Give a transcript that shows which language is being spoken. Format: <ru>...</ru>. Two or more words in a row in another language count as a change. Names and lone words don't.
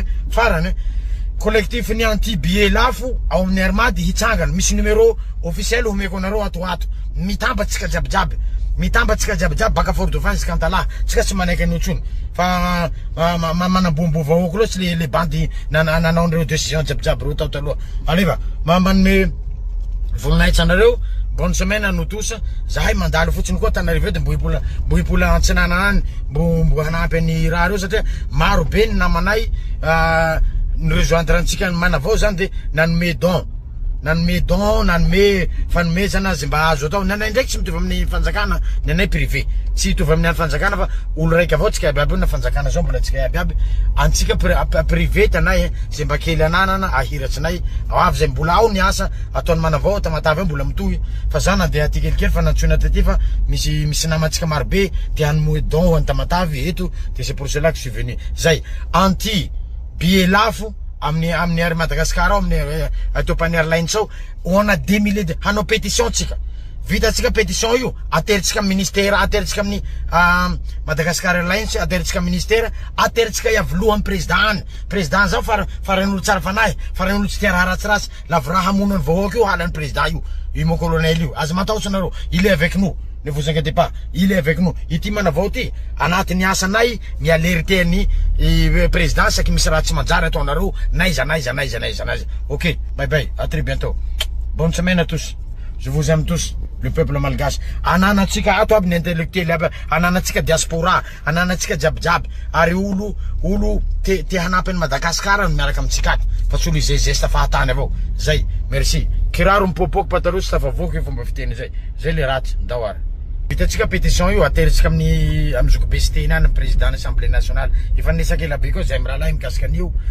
<mg>farany collectif ny anti-billet lafo ao amin'ny Armady hitsangana misy</mg> <fr>numéro officiel</fr> <mg>homeko anareo atoato mitambatsika jiabijiaby baka Fort de France kantala tsika tsy manaiky an'io tsony fa manambombo vahoaky loatsy le bandy nanaon'ireo décision jiabijiaby reo tao taloha aleva manome volinahitsy anareo</mg> <fr>bonne semaine à nous tous</fr> <mg>zahay mandalo fotsiny koa Tanarive de mbo hipola antsinana any mbo hanampy any raha reo satria maro be ny namanay ny rejoindre antsika manavao zany de nanome don nanome fanomezana zay mba azo atao nanay ndraiky tsy mitovy amin'ny fanjakana nanay privé tsy hitovy amin'ny fanjakana fa olo raiky avao tsika abiaby na fanjakana zao mbola tsika abiaby antsika privé tanay zay mba kely ananana ahiratsinay avy zay mbola ao ny asa ataony manavao tamatavy mbola mitohy fa zana de aty kelikely fa nantsona taty fa misy namatsika maro be te hanome don ho any tamatavy eto de</mg> <fr>c'est pour cela que je suis venu</fr> <mg>zay anti billet lafo amin'ny ary Madagascar ao amin'ny Ethiopian Airlines ao</mg> <fr>on a 2 milliers de</fr> <mg>hanao pétition tsika vitatsika pétition io ateritsika ministère ateritsika amin'ny Madagascar Airlines ateritsika ministère ateritsika iavolohan'ny président zao faran'olo tsara fanahy faran'olo tsy tia raha ratsiratsy lavy raha hamonany vahoaky io halan'ny président io</mg> <fr>mon colonel</fr> <mg>io aza matahotsy anareo</mg> <fr>il est avec nous ne vous inquiétez pas il est avec nous</fr> <mg>ity manavao ty anatin'ny asanay mialerité ny président saky misy raha tsy manjary ataonareo naiza</mg> <en>ok bye</en> <fr>à très bientôt bonne semaine à tous je vous aime tous le peuple malgache</fr> <mg>ananatsika ato aby ny intellectuel aby ananatsika diaspora ananatsika jiabijiaby ary olo te hanampy ny Madagascar miaraka amitsika aty fa tsy olo izay geste fahatany avao zay merci kiraro mipopoky pataloha sy tafavoky fomba fiteny zay le ratsy ndao ary vitatsika pétition io ateritsika amin'ny zokobe sy teny any président l'Assemblée nationale efa nesaka ela be koa zay mirahalahy mikasika an'io</mg>